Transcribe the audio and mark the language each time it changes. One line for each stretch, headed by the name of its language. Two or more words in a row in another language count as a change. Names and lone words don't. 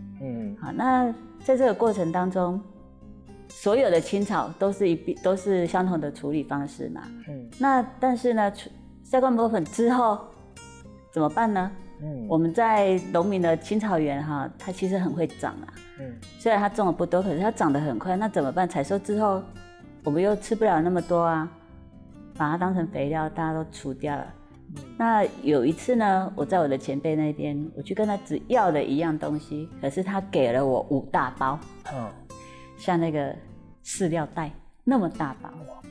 Chinese: 好，那在這個過程當中，所有的青草都是相同的處理方式嘛。那但是呢，曬乾磨粉之後怎麼辦呢？我們在農民的青草園它其實很會長啊。雖然它種的不多，可是它長得很快。那怎麼辦？採收之後，我們又吃不了那麼多啊，把它當成肥料，大家都除掉了。那有一次呢，我在我的前輩那邊，我去跟他只要了一樣東西，可是他給了我5大包，像那個飼料袋那麼大包。